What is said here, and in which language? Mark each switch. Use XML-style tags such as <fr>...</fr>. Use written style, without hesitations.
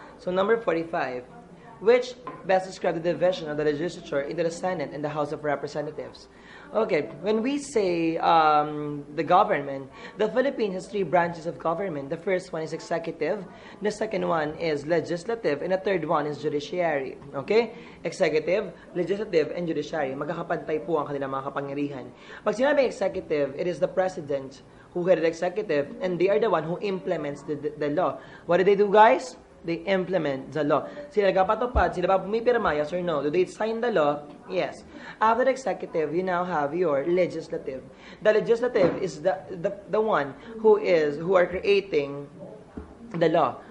<en>So, number 45, which best describes the division of the legislature into the Senate and the House of Representatives. Okay, when we say the government, the Philippines has three branches of government. The first one is executive, the second one is legislative, and the third one is judiciary. Okay? Executive, legislative, and judiciary.</en> <tl>Magkakapantay po ang kanilang mga kapangyarihan.</tl> <en>Pag sinabi executive, it is the president who headed executive, and they are the one who implements the law. What do they do, guys? They implement the law.</en> <tl>Sila nagpapatupad, sila ba pumipirma,</tl> <en>yes or no? Do they sign the law? Yes. After the executive, you now have your legislative. The legislative is the one who are creating the law.</en>